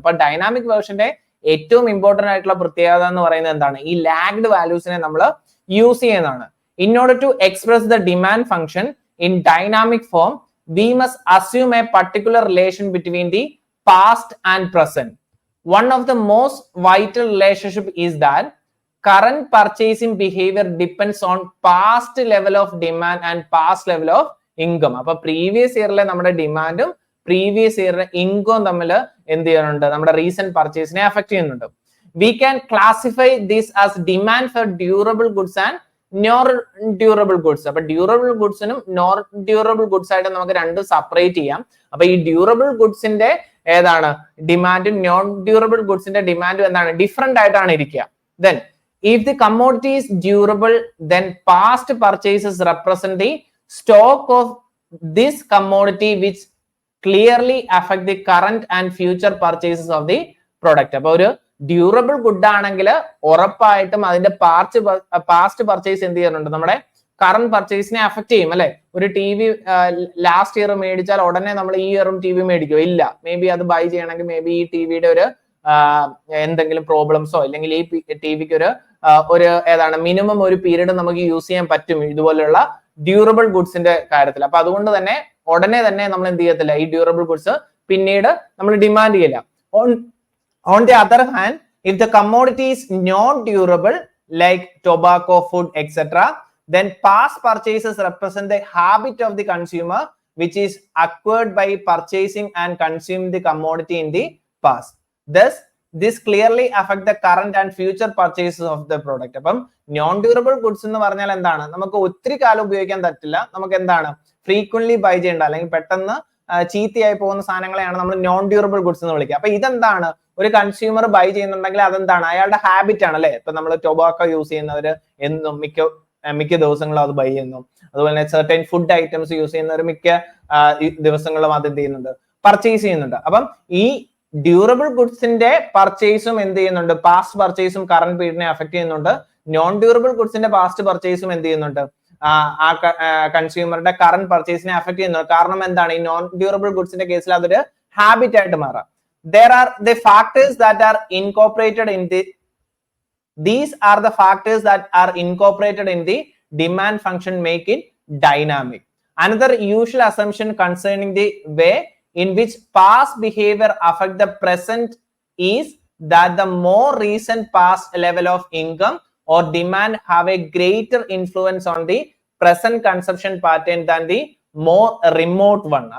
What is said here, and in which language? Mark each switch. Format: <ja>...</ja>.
<ml>അപ്പൊ ഡൈനാമിക് വേർഷന്റെ ഏറ്റവും ഇമ്പോർട്ടന്റ് ആയിട്ടുള്ള പ്രത്യേകത എന്ന് പറയുന്നത് എന്താണ്? ഈ ലാഗ്ഡ് വാല്യൂസിനെ നമ്മൾ യൂസ് ചെയ്യുന്നതാണ്.</ml> <en>In order to express the demand function in dynamic form we must assume a particular relation between the past and present. One of the most vital relationship is that current purchasing behavior depends on past level of demand and past level of income.</en> <ml>അപ്പൊ previous ഇയറിലെ നമ്മുടെ ഡിമാൻഡും previous ഇയറിലെ ഇൻകവും തമ്മിൽ എന്ത് ചെയ്യുന്നുണ്ട്? നമ്മുടെ recent പർച്ചേസിനെ affect ചെയ്യുന്നുണ്ട്.</ml> <en>We can classify this as demand for durable goods and non durable goods.</en> <ml>അപ്പൊ durable ഗുഡ്സിനും non durable goods ആയിട്ട് നമുക്ക് രണ്ടും സെപ്പറേറ്റ് ചെയ്യാം. അപ്പൊ ഈ ഡ്യൂറബിൾ ഗുഡ്സിന്റെ ഏതാണ് ഡിമാൻഡും നോൺ ഡ്യൂറബിൾ ഗുഡ്സിന്റെ ഡിമാൻഡും എന്താണ് ഡിഫറെന്റ് ആയിട്ടാണ് ഇരിക്കുക.</ml> <en>Then if the commodity is durable, then past purchases represent the stock of this commodity which clearly affect the current and future purchases of the product.</en> <ml>അപ്പൊ ഒരു ഡ്യൂറബിൾ ഗുഡ് ആണെങ്കിൽ ഉറപ്പായിട്ടും അതിന്റെ past purchase എന്ത് ചെയ്യുന്നുണ്ട്, നമ്മുടെ കറന്റ് പർച്ചേസിനെ അഫക്ട് ചെയ്യും അല്ലെ. ഒരു ടി വി ലാസ്റ്റ് ഇയർ മേടിച്ചാൽ ഉടനെ നമ്മൾ ഈ ഇയറും ടി വി മേടിക്കോ? ഇല്ല. മേ ബി അത് ബൈ ചെയ്യണമെങ്കിൽ മേ ബി ഈ ടിവിയുടെ ഒരു എന്തെങ്കിലും പ്രോബ്ലംസോ അല്ലെങ്കിൽ ഈ ടി വിക്ക് ഒരു ഏതാണ് മിനിമം ഒരു പീരീഡ് നമുക്ക് യൂസ് ചെയ്യാൻ പറ്റും ഇതുപോലെയുള്ള ഡ്യൂറബിൾ ഗുഡ്സിന്റെ കാര്യത്തിൽ. അപ്പൊ അതുകൊണ്ട് തന്നെ ഉടനെ തന്നെ നമ്മൾ എന്ത് ചെയ്യത്തില്ല, ഈ ഡ്യൂറബിൾ ഗുഡ്സ് പിന്നീട് നമ്മൾ ഡിമാൻഡ് ചെയ്യില്ല.</ml> <en>On the other hand, if the commodity is not durable like tobacco, food, etc., then past purchases represent the habit of the consumer which is acquired by purchasing and consuming the commodity in the past. Thus this clearly affect the current and future purchases of the product.</en> <ml>അപ്പം non durable goods എന്ന് പറഞ്ഞാൽ എന്താണ്, നമുക്ക് ഒത്തിരി കാലം ഉപയോഗിക്കാൻ പറ്റില്ല, നമുക്ക് എന്താണ് ഫ്രീക്വന്റ്ലി ബൈ ചെയ്യേണ്ട അല്ലെങ്കിൽ പെട്ടെന്ന് ചീത്തയായി പോകുന്ന സാധനങ്ങളെയാണ് നമ്മൾ നോൺ ഡ്യൂറബിൾ ഗുഡ്സ് എന്ന് വിളിക്കുക. അപ്പൊ ഇതെന്താണ്, ഒരു കൺസ്യൂമർ ബൈ ചെയ്യുന്നുണ്ടെങ്കിൽ അതെന്താണ് അയാളുടെ ഹാബിറ്റ് ആണ് അല്ലെ. ഇപ്പൊ നമ്മൾ ടൊബാക്കോ യൂസ് ചെയ്യുന്നവര് എന്നും മിക്ക ദിവസങ്ങളും അത് ബൈ ചെയ്യുന്നു. അതുപോലെ തന്നെ സെർട്ടൈൻ ഫുഡ് ഐറ്റംസ് യൂസ് ചെയ്യുന്നവർ മിക്ക ദിവസങ്ങളിലും അത് എന്ത് ചെയ്യുന്നുണ്ട്, പർച്ചേസ് ചെയ്യുന്നുണ്ട്. അപ്പം ഈ ഡ്യൂറബിൾ ഗുഡ്സിന്റെ പർച്ചേസും എന്ത് ചെയ്യുന്നുണ്ട്, പാസ്റ്റ് പർച്ചേസും കറന്റ് പീരീഡിനെ അഫക്ട് ചെയ്യുന്നുണ്ട്. നോൺ ഡ്യൂറബിൾ ഗുഡ്സിന്റെ പാസ്റ്റ് പർച്ചേസും എന്ത് ചെയ്യുന്നുണ്ട്, ആ കൺസ്യൂമറുടെ കറന്റ് പർച്ചേസിനെ അഫക്ട് ചെയ്യുന്നുണ്ട്. കാരണം എന്താണ്, ഈ നോൺ ഡ്യൂറബിൾ ഗുഡ്സിന്റെ കേസിൽ അതൊരു ഹാബിറ്റ് ആയിട്ട് മാറാം.</ml> <en>There are the factors that are incorporated in the these are the factors that are incorporated in the demand function make it dynamic. Another usual assumption concerning the way in which past behavior affect the present is that the more recent past level of income or demand have a greater influence on the present consumption pattern than the more remote one.</en>